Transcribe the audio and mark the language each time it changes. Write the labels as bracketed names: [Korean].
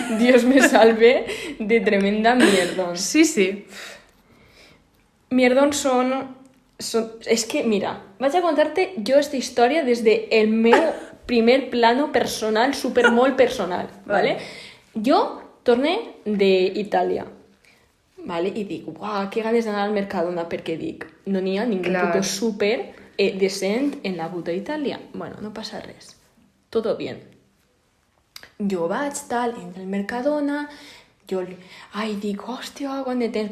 [Spanish] Dios me salve de tremenda mierdón. [Catalan] Sí. Mierdón son... És que, mira, vaig a contarte jo esta història des de el meu primer plano personal, super molt personal, ¿vale? Jo torné d'Itàlia, ¿vale? I dic, uah, que ganes d'anar al Mercadona, perquè dic, no n'hi ha ningú puto súper decent en la puta Itàlia. Bueno, no passa res. [Spanish] Todo bien. [Catalan] Jo vaig, tal, en el Mercadona, dic, hòstia, quant de temps?